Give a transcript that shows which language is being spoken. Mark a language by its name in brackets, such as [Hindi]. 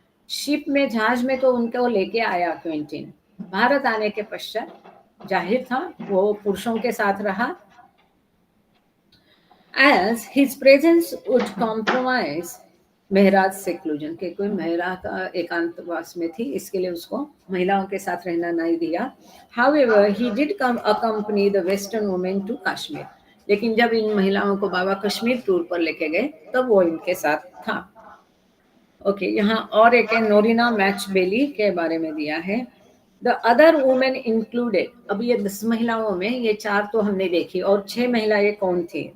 [Hindi] Ship में, जहाज में तो उनको लेके आया क्विंटिन, भारत आने के पश्चात जाहिर था वो पुरुषों के साथ रहा। [English] As his presence would compromise [Hindi] Mehraj seclusion, के कोई महिला का एकांतवास में थी, इसके लिए उसको महिलाओं के साथ रहना नहीं दिया। [English] However, he did come accompany the Western women to Kashmir। [Hindi] लेकिन जब इन महिलाओं को बाबा कश्मीर टूर पर लेके गए तब वो इनके साथ था। ओके, यहाँ और एक है नोरिना मैचबेली के बारे में दिया है। [English] the other women included, [Hindi] अब ये 10 महिलाओं में ये 4 तो हमने देखी, और 6 महिलाएं कौन थी?